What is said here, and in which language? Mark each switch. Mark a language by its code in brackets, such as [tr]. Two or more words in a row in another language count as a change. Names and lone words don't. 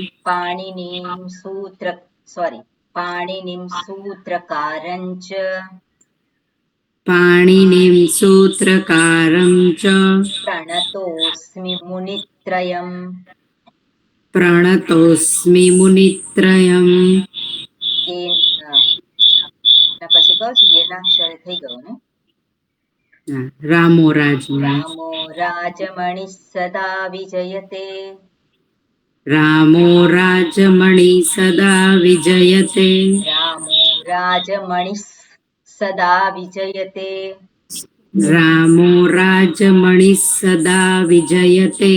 [sa] पाणिनिं सूत्रकारञ्च पाणिनिं सूत्रकारं च प्रणतोऽस्मि मुनित्रयम् प्रणतोऽस्मि मुनित्रयम् [gu] પછી કહું છું એનાક્ષરે થઈ ગયો ને [sa] रामो राजमणि रामो राजमणिः सदा विजयते रामो राजमणि सदा विजयते रामो राजमणिः सदा विजयते रामो राजमणिः सदा विजयते